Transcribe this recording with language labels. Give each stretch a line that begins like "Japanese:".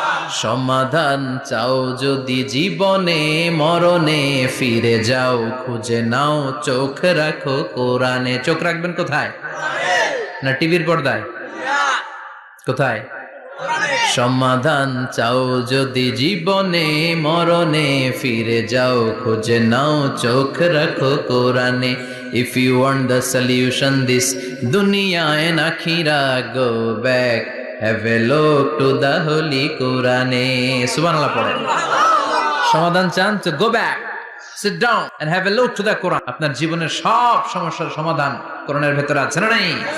Bangla: সমাধান চাও যদি জীবনে, মরণে ফিরে যাও, খুঁজে নাও, চোখ রাখো কোরআনে। চোখ রাখবেন কোথায়? না টিভির পর্দায়? কোথায়? সমাধান চাও যদি জীবনে, মরণে ফিরে যাও, খুঁজে নাও, চোখ রাখো কোরআনে।
English: If you want the solution this dunya and akhira, go back, have a look to the holy Quran.
Bangla: Subhanallah পড়েন। সমাধান চান তো
English: go back, sit down and have a look to the Quran.
Bangla: আপনার জীবনের সব সমস্যার সমাধান কোরআনের ভেতরে আছে না নাই?